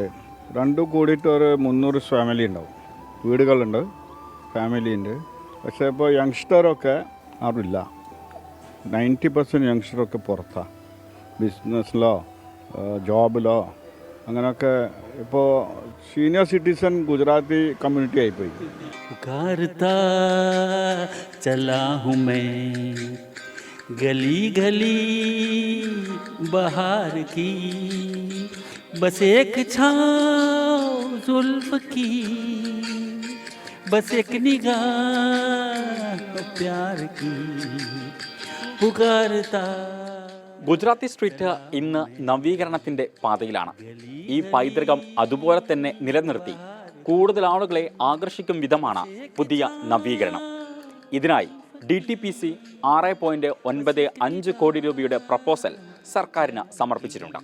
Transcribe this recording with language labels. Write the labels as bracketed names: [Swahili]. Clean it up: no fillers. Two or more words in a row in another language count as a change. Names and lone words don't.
[Malayalam] രണ്ടും കൂടിയിട്ട് ഒരു 300 ഫാമിലി ഉണ്ടാവും. വീടുകളുണ്ട്, ഫാമിലി ഉണ്ട്. പക്ഷേ ഇപ്പോൾ യങ്സ്റ്ററൊക്കെ ആരുമില്ല. 90% യങ്സ്റ്ററൊക്കെ പുറത്താണ്. ബിസിനസ്സിലോ ജോബിലോ അങ്ങനെയൊക്കെ. ഇപ്പോൾ [English] senior citizen Gujarati community [Malayalam] ആയിപ്പോയി. [Hindi] गली गली बहार की बस एक छाँव जुल्फ की बस एक निगाह प्यार की पुकारता. [Malayalam] ഗുജറാത്തി സ്ട്രീറ്റ് ഇന്ന് നവീകരണത്തിൻ്റെ പാതയിലാണ്. ഈ പൈതൃകം അതുപോലെ തന്നെ നിലനിർത്തി കൂടുതൽ ആളുകളെ ആകർഷിക്കും വിധമാണ് പുതിയ നവീകരണം. ഇതിനായി DTPC 6.95 കോടി രൂപയുടെ പ്രപ്പോസൽ സർക്കാരിന് സമർപ്പിച്ചിട്ടുണ്ട്.